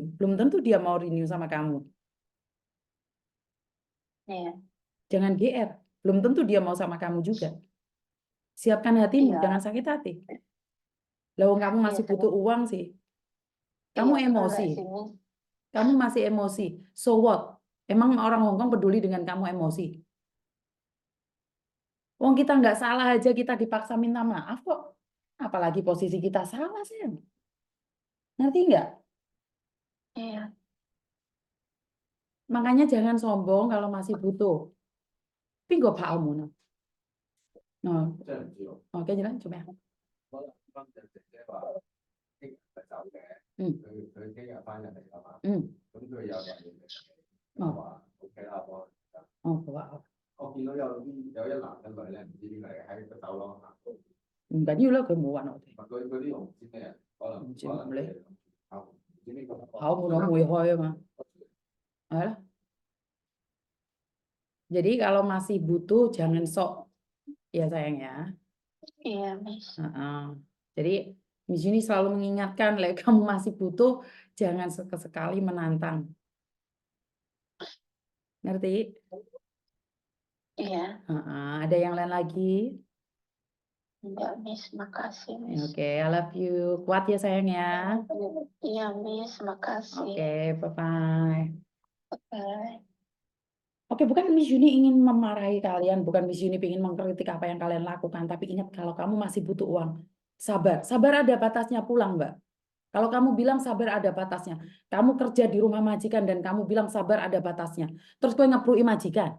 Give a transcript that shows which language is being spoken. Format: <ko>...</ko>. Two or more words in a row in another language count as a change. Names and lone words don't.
<id>Belum tentu dia mau renew sama kamu. Iya, Jangan GR. Belum tentu dia mau sama kamu juga. Siapkan hatimu, jangan iya, sakit hati. Lah wong kamu Iya, masih butuh uang sih. iya, Kamu enggak emosi. sih, Miss. Kamu masih emosi.</id> <en>So what?</en> <id>Emang orang Hongkong peduli dengan kamu emosi? Wong kita nggak salah aja kita dipaksa minta maaf kok. Apalagi posisi kita salah sih. Ngerti nggak? Iya, Makanya jangan sombong kalau masih butuh. Tapi nggak paham no. No.</id> <yue>真係唔知喎， Oh, 跟住咧做咩啊？可能啱就姐姐話聽日就走嘅，嗯佢聽日翻入嚟㗎嘛，嗯，咁佢有人嚟嘅，哦咁話 OK 啦，幫我。哦，好啊，好啊，我見到有一男一女咧，唔知邊個嚟喺個走廊行過，唔緊要啦，佢冇揾我哋。嗰啲我唔知咩人，可能唔知可能你唔知邊個。考門我會開啊嘛。係啦.</yue> <id>Jadi kalau masih butuh jangan sok ya sayang ya. iya, Miss. Jadi di sini selalu mengingatkan, lah kamu masih butuh jangan sekali menantang. Ngerti? Iya, Ada yang lain lagi? enggak, Miss. Makasih, Miss. Oke,</id> <en>I love you.</en> <id>Kuat ya sayang ya. Iya, Miss. Makasih.</id> <en>Oke, bye-bye. Bye.</en> <id>Oke, bukan Miss Yuni ingin memarahi kalian, bukan Miss Yuni ingin mengkritik apa yang kalian lakukan, tapi ingat kalau kamu masih butuh uang, sabar. Sabar ada batasnya pulang, Mbak. Kalau kamu bilang sabar ada batasnya, kamu kerja di rumah majikan dan kamu bilang sabar ada batasnya, terus kau ngeprui majikan?</id>